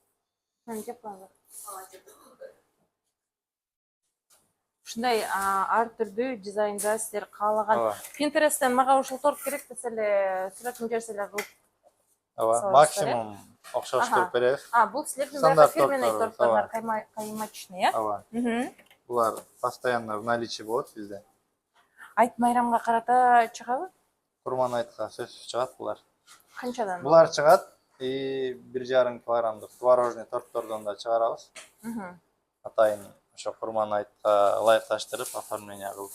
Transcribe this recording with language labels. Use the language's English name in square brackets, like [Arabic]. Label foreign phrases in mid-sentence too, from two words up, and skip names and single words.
[Kyrgyz] Ушундай ар түрдүү дизайнда сиздер каалаган. Pinterest'тен мага ушул торт керек десе эле сүрөтүн жиберсе эле кылып. Ооба, максимум окшоштуруп беребиз. Бул силердин фирменный торттор, каймачный, э? Ооба. Булар [Russian] постоянно в наличии [Kyrgyz] болот бизде. Айт майрамга карата чыгабы? Курман айтка сөзсүз чыгат булар. Канчадан? Булар чыгат, 1,5 килограммдык творожный торттордон да чыгарабыз. Атайын ошо курман айтка ылайыкташтырып, оформление кылып.